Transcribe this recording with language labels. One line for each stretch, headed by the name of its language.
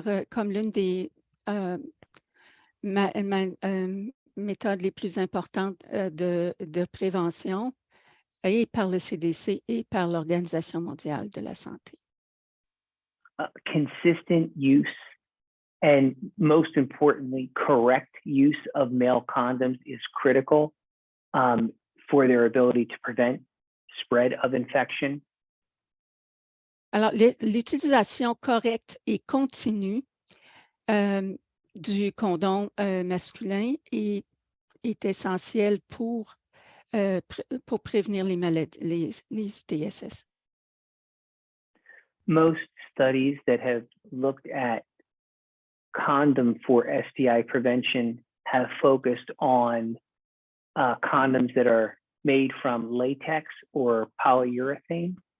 French: comme l'une des méthodes les plus importantes de prévention et par le CDC et par l'Organisation mondiale de la santé.
English: Consistent use and, most importantly, correct use of male condoms is critical for their ability to prevent spread of infection.
French: Alors, l'utilisation correcte et continue du condom masculin est essentielle pour prévenir les maladies, les ITSS.
English: Most studies that have looked at condom for STI prevention have focused on condoms that are made from latex or polyurethane.